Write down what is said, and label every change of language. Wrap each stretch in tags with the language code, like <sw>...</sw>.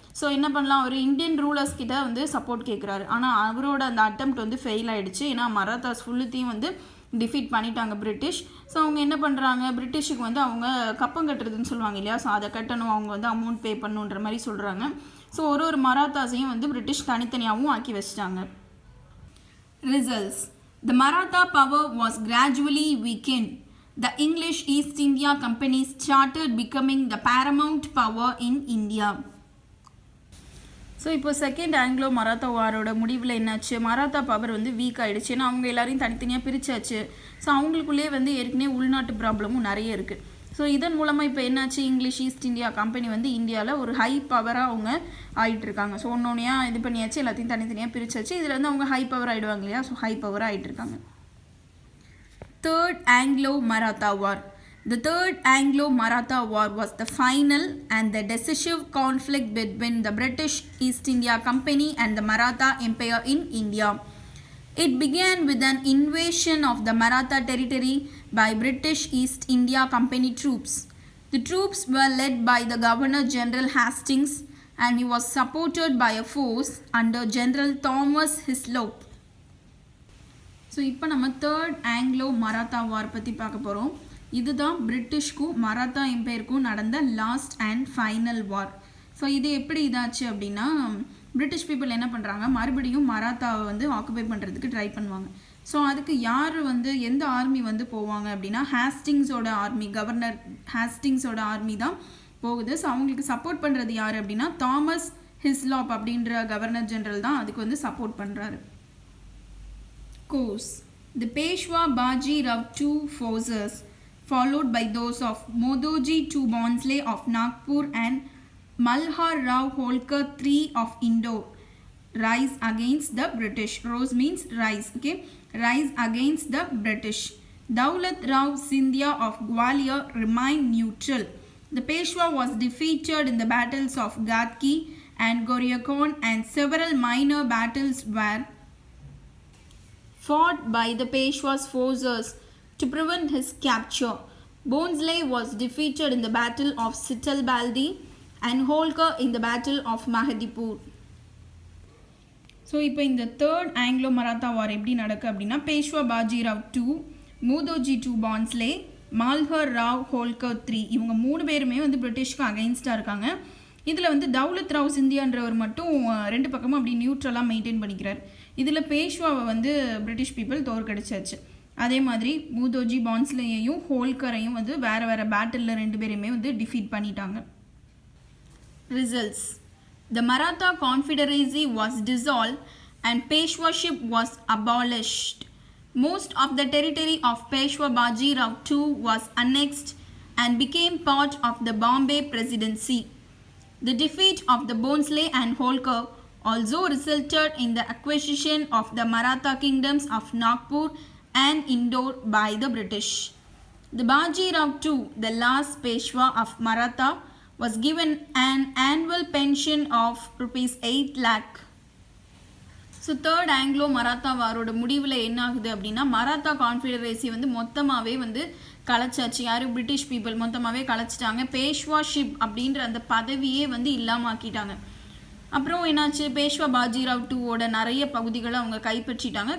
<ta>So என்ன பண்ணலாம், அவர் Indian rulers கிட்ட சப்போர்ட் கேட்குறாரு. ஆனால் அவரோட அந்த அட்டெம்ப்ட் ஃபெயில் ஆகிடுச்சு. ஏன்னா மராத்தாஸ் ஃபுல்லுத்தையும் டிஃபீட் பண்ணிட்டாங்க பிரிட்டிஷ். ஸோ அவங்க என்ன பண்ணுறாங்க, பிரிட்டிஷுக்கு அவங்க கப்பம் கட்டுறதுன்னு சொல்லுவாங்க இல்லையா, ஸோ அதை கட்டணும், அவங்க அமௌண்ட் பே பண்ணுன்ற மாதிரி சொல்கிறாங்க. ஸோ ஒரு மராத்தாஸையும் பிரிட்டிஷ் தனித்தனியாகவும் ஆக்கி வச்சிட்டாங்க.</ta> <en>Results: The Maratha power was gradually weakened. The English East India Company started becoming the paramount power in India.</en> <ta>So இப்போ செகண்ட் ஆங்கிலோ மராத்தா வாரோட முடிவில் என்னாச்சு, மராத்தா பவர் வீக் ஆகிடுச்சு. ஏன்னா அவங்க எல்லாரையும் தனித்தனியாக பிரித்தாச்சு. ஸோ அவங்களுக்குள்ளேயே ஏற்கனவே உள்நாட்டு ப்ராப்ளமும் நிறைய இருக்குது. ஸோ இதன் மூலமாக இப்போ என்னாச்சு, இங்கிலீஷ் ஈஸ்ட் இந்தியா கம்பெனி இந்தியாவில் ஒரு ஹை பவராக அவங்க ஆகிட்டுருக்காங்க. ஸோ ஒன்னொன்னையாக இது பண்ணியாச்சு, எல்லாத்தையும் தனித்தனியாக பிரிச்சாச்சு. இதில் அவங்க ஹை பவர் ஆகிடுவாங்க இல்லையா, ஸோ ஹை பவராக ஆகிட்டுருக்காங்க.</ta> <en>Third Anglo Maratha war. The Third Anglo-Maratha War was the final and the decisive conflict between the British East India Company and the Maratha Empire in India. It began with an invasion of the Maratha territory by British East India Company troops. The troops were led by the Governor-General Hastings and he was supported by a force under General Thomas Hislop.</en> <ta>So இப்போ நம்ம third Anglo Maratha வார் பற்றி பார்க்க போகிறோம். இதுதான் பிரிட்டிஷ்க்கும் மராத்தா எம்பையருக்கும் நடந்த</ta> <en>Last and final war.</en> <ta>So இது எப்படி இதாச்சு அப்படின்னா, பிரிட்டிஷ் பீப்புள் என்ன பண்ணுறாங்க, மறுபடியும் மராத்தாவை ஆக்குபை பண்ணுறதுக்கு ட்ரை பண்ணுவாங்க. ஸோ அதுக்கு யார் எந்த ஆர்மி போவாங்க அப்படின்னா, ஹேஸ்டிங்ஸோட ஆர்மி, கவர்னர் ஹேஸ்டிங்ஸோட ஆர்மி தான் போகுது. ஸோ அவங்களுக்கு சப்போர்ட் பண்ணுறது யார் அப்படின்னா, தாமஸ் ஹிஸ்லாப் அப்படின்ற கவர்னர் ஜெனரல் தான் அதுக்கு சப்போர்ட் பண்ணுறாரு. Course</ta> <en>The Peshwa Baji Rao II forces, followed by those of Modoji II Bhonsle of Nagpur and Malhar Rao Holkar III of Indore, rise against the British. Rose means rise, okay? Rise against the British. Daulat Rao Scindia of Gwalior remained neutral. The Peshwa was defeated in the battles of Ghadki and Goryakon, and several minor battles were fought by the Peshwa's forces to prevent his capture. Bhonsle was defeated in the battle of Sitalbaldi and Holkar in the battle of Mahadipur.</en> <ta>So இப்போ இந்த third Anglo Maratha வார் எப்படி நடக்கு அப்படின்னா Peshwa Bajirao two, மூதோஜி two Bhonsle, மால்ஹர் Rao Holkar three, இவங்க 3 பேருமே வந்து பிரிட்டிஷ்க்கு அகைன்ஸ்டாக இருக்காங்க. இதில் வந்து தௌலத் ராவ் சிந்தியான்றவர் மட்டும் 2 பக்கமும் அப்படி நியூட்ரலாக மெயின்டைன் பண்ணிக்கிறார். இதில் பேஷ்வாவை வந்து பிரிட்டிஷ் பீப்புள் தோற்கடிச்சாச்சு. அதே மாதிரி மூதோஜி பான்ஸ்லேயையும் ஹோல்கரையும் வந்து வேறு வேறு பேட்டிலில் 2 பேரையுமே வந்து டிஃபீட் பண்ணிட்டாங்க.</ta> <en>Results: The Maratha Confederacy was dissolved and Peshwaship was abolished. Most of the territory of Peshwa Baji Rao II was annexed and became part of the Bombay Presidency. The defeat of the Bhonsle and Holkar also resulted in the acquisition of the Maratha kingdoms of Nagpur and Indore by the British. The Baji Rao II, the last Peshwa of Maratha, was given an annual pension of rupees 8 lakh.</en> <ta>So third Anglo Maratha வாரோட முடிவில் என்ன ஆகுது அப்படின்னா மராத்தா கான்ஃபெடரேசி வந்து மொத்தமாகவே வந்து கலைச்சாச்சு. யார்? British people மொத்தமாகவே கலைச்சிட்டாங்க. பேஷ்வாஷிப் அப்படின்ற அந்த பதவியே வந்து இல்லாமல் ஆக்கிட்டாங்க. அப்புறம் என்னாச்சு, பேஷ்வா பாஜிராவ் டூவோட நிறைய பகுதிகளை அவங்க கைப்பற்றிட்டாங்க.</ta>